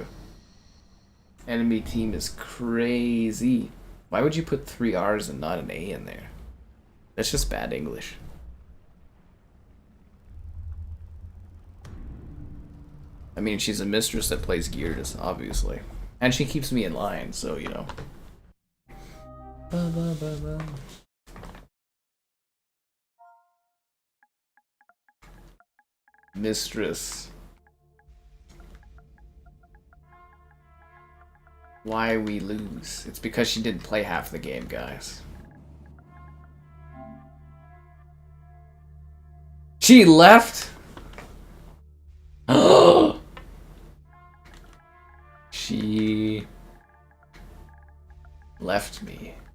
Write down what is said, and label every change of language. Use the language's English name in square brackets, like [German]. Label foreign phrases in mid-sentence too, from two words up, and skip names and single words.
[English] Enemy team is crazy. Why would you put 3 R's and not an A in there? That's just bad English. I mean, she's a mistress that plays Gears, obviously. And she keeps me in line, so, you know. Ba, ba, ba, ba. Mistress. Why we lose? It's because she didn't play half the game, guys. She left? She left me.